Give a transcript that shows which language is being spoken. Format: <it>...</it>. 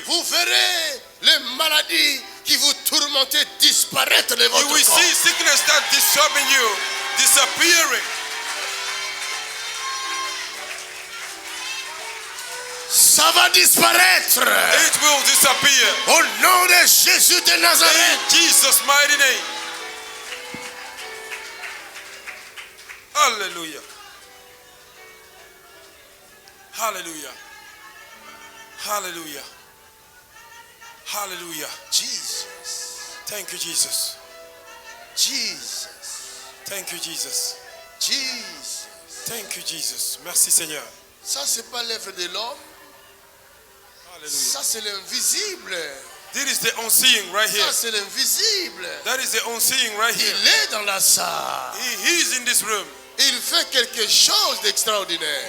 <fr>Vous verrez les maladies qui vous tourmentaient disparaître de</fr> <en>You</en> <fr>votre</fr> <en>will</en> <fr>corps.</fr> <en>see sickness that disturbing you disappearing.</en> <fr>Ça va disparaître.</fr> <en>It will disappear.</en> <fr>Au nom de Jésus de Nazareth.</fr> <en>In Jesus' mighty name. Hallelujah. Hallelujah. Hallelujah. Hallelujah. Jesus. Thank you, Jesus. Jesus. Thank you, Jesus. Jesus. Thank you, Jesus.</en> <fr>Merci, Seigneur. Ça, c'est pas l'œuvre de l'homme. Hallelujah. Ça, c'est l'invisible.</fr> <en>This is the unseen right here.</en> <fr>Ça, c'est l'invisible.</fr> <en>That is the unseen right here.</en> <fr>Il est dans la salle.</fr> <en>He is in this room.</en> <fr>Il fait quelque chose d'extraordinaire.</fr>